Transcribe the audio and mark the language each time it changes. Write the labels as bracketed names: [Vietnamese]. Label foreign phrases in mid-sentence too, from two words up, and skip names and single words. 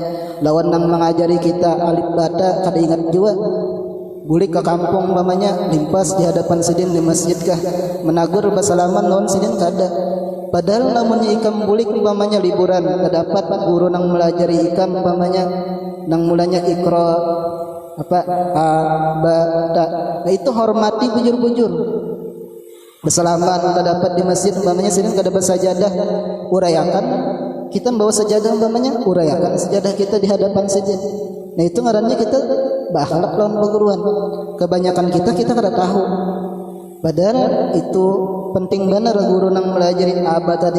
[Banjar] Lawan nang mengajari kita alif bata kada ingat juga. Bulik ke kampung umpamanya limpas di hadapan sidin di masjid kah, menagur bersalaman lawan sidin kada. Padahal namunnya ikam bulik umpamanya liburan, terdapat guru nang melajari ikam umpamanya nang mulanya Iqra apa a ba ta. Nah itu hormati bujur-bujur. Bersalaman terdapat di masjid umpamanya sidin kada bersajadah, urayakan kita membawa sajadah umpamanya, urayakan sajadah kita di hadapan sidin. Nah itu ngarannya kita beakhlak lawan paguruan. Kebanyakan kita kada tahu. Padahal itu penting benar guru nang melajari apa tadi.